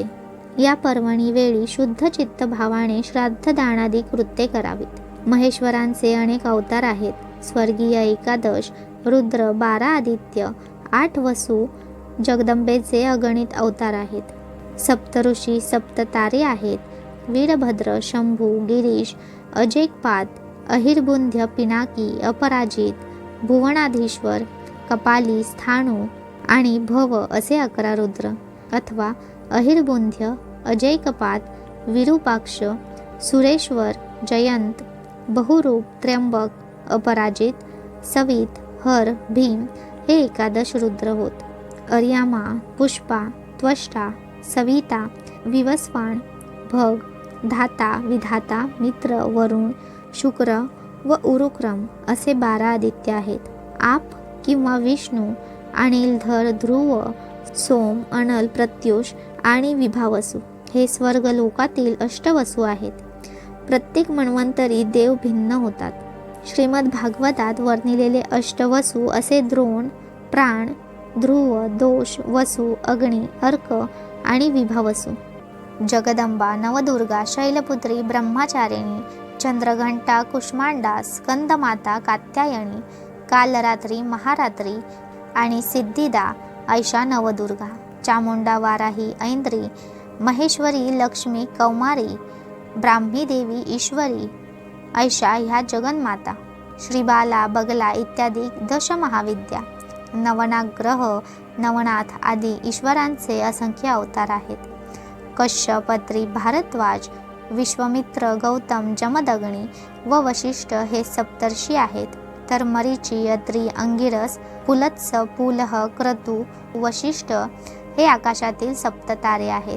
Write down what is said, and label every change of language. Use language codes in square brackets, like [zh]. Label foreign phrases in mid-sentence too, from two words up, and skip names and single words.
[mr] या पर्वणी वेळी शुद्ध चित्त भावाने श्राद्ध दानादी कृत्ये करावीत. महेश्वरांचे अनेक अवतार आहेत. स्वर्गीय एकादश, रुद्र, 12 आदित्य, 8 वसु, जगदंबेचे अगणित अवतार आहेत. सप्तऋषी, 7 तारे आहेत. वीरभद्र, शंभू, गिरीश, अजैकपाद, अहिर्बुंध्य, पिनाकी, अपराजित, भुवनाधीश्वर, कपाली, स्थाणू आणि भव असे 11 रुद्र अथवा अहिर्बुंध्य, अजैकपाद, विरूपाक्ष, सुरेश्वर, जयंत, बहुरूप, त्र्यंबक, अपराजित, सवित, हर, भीम हे 11 रुद्र होत. अर्यामा, पुष्पा, त्वष्टा, सविता, विवस्वान, भग, धाता, विधाता, मित्र, वरुण, शुक्र व उरुक्रम असे 12 आदित्य आहेत. आप किंवा विष्णू, अनिलधर, ध्रुव, सोम, अनल, प्रत्युष आणि विभावसु हे स्वर्ग लोकातील अष्टवसु आहेत. प्रत्येक मन्वंतरी देव भिन्न होतात. श्रीमद भागवतात वर्णिलेले अष्टवसु असे द्रोण, प्राण, ध्रुव, दोष, वसु, अग्नी, अर्क आणि विभावसु. जगदंबा, नवदुर्गा, शैलपुत्री, ब्रह्मचारिणी, चंद्रघंटा, कुष्मांडा, स्कंदमाता, कात्यायनी, कालरात्री, महारात्री आणि सिद्धिदा ऐशा नवदुर्गा. चामुंडा, वाराही, ऐंद्री, महेश्वरी, लक्ष्मी, कौमारी, ब्राह्मी देवी, ईश्वरी ऐशा ह्या जगन्माता. श्रीबाला, बगला इत्यादी दशमहाविद्या, नवनाग्रह, नवनाथ आदी ईश्वरांचे असंख्य अवतार आहेत. कश्यप, अत्री, भारद्वाज, विश्वामित्र, गौतम, जमदग्नी व वशिष्ठ हे सप्तर्षी आहेत. तर मरीची, अत्री, अंगिरस, पुलत्स, पुलह, क्रतू, वशिष्ठ हे आकाशातील सप्ततारे आहेत.